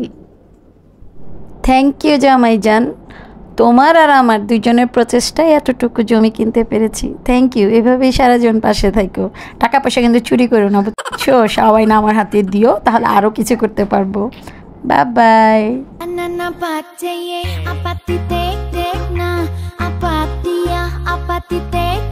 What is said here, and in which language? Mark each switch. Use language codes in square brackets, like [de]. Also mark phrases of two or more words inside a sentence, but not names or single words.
[en] Thank you [bn] জামাইজান, তোমার আর আমার দুজনের প্রচেষ্টায় এতটুকু জমি কিনতে পেরেছি। [en] Thank you. [bn] এভাবেই সারা জীবন পাশে থাকো। টাকা পয়সা কিন্তু চুরি করো না, বুঝছো? সবাই না আমার হাতে দিও, তাহলে আরও কিছু করতে পারবো। বাই বাই। Apa ti tek tek na, apa ti ya, apa ti tek